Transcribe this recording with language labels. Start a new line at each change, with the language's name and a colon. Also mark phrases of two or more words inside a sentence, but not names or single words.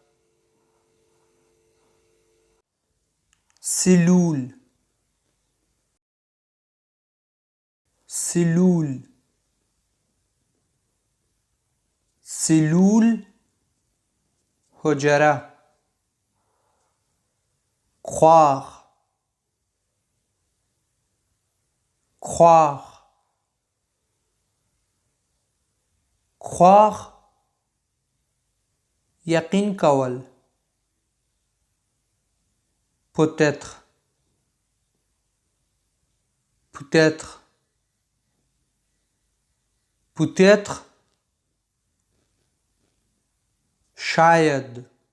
French: cellule cellule cellule حجره. croire croire croire
Pashto: یقین کول.
French: peut-être, peut-être, peut-être,
Pashto: شاید